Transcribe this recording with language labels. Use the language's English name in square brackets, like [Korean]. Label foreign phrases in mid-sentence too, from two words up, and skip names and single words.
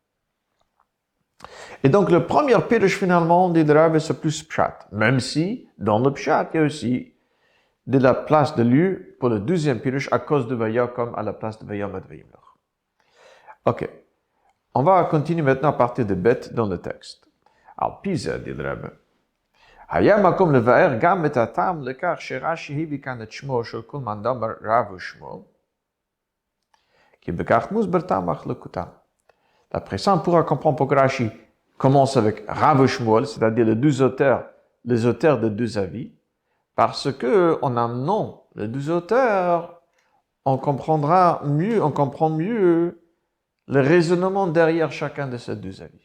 [French] Et donc, le premier pirush, finalement, dit le Rabbi, c'est plus pshat. Même si, dans le pshat, il y a aussi de la place de lieu pour le deuxième pirush à cause de Vayakem à la place de [Hebrew] ויעמד וימלך. [French] Ok. On va continuer maintenant à partir de Bet dans le texte. Alors, Pisa, dit le Rabbi. [Hebrew] היה מקום לבאר גם את הטעם לכך שרש"י הביא כאן את שמו של כל מאן דאמר רב ושמואל, כי בכך מוסבר טעם מחלוקתם. [French] D'après ça, on pourra comprendre pourquoi Rashi commence avec Rav Shmuel, c'est-à-dire les auteurs de deux avis, parce que en amenant les deux auteurs, on comprend mieux le raisonnement derrière chacun de ces deux avis.